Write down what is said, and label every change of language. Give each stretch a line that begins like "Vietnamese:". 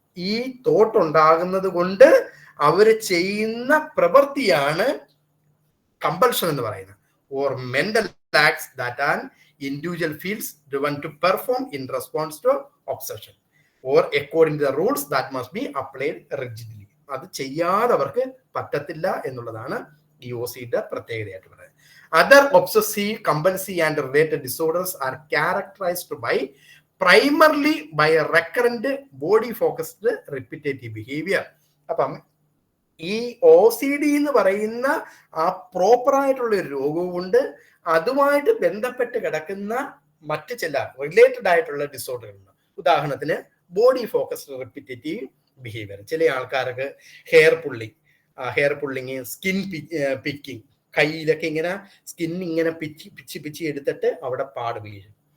Malayalam: ഈ തോട്ട് ഉണ്ടാകുന്നത് കൊണ്ട് അവർ ചെയ്യുന്ന പ്രവൃത്തിയാണ് കമ്പൽഷൻ എന്ന് പറയുന്നത്.
English: Or mental acts that an individual feels driven to perform in response to obsession or according to the rules that must be applied rigidly.
Malayalam: അത് ചെയ്യാതെ അവർക്ക് പറ്റത്തില്ല എന്നുള്ളതാണ് ഈ OCD പ്രത്യേകതയായിട്ട് പറയുന്നത്.
English: Other obsessive, compulsive and related disorders are characterized primarily by a recurrent body focused repetitive behavior.
Malayalam: അപ്പം ഈ OCD എന്ന് പറയുന്ന ആ പ്രോപ്പറായിട്ടുള്ള ഒരു രോഗവുമുണ്ട്, അതുമായിട്ട് ബന്ധപ്പെട്ട് കിടക്കുന്ന മറ്റ് ചില റിലേറ്റഡ് ആയിട്ടുള്ള ഡിസോർഡറുകളുണ്ട്. ഉദാഹരണത്തിന് ബോഡി ഫോക്കസ്ഡ് റിപ്പീറ്റേറ്റീവ് ബിഹേവിയർ. ചില ആൾക്കാർക്ക് ഹെയർ പുള്ളിങ്, സ്കിൻ പിക്കിങ്, കയ്യിലൊക്കെ ഇങ്ങനെ സ്കിൻ ഇങ്ങനെ പിച്ചി എടുത്തിട്ട് അവിടെ പാട് വീഴും.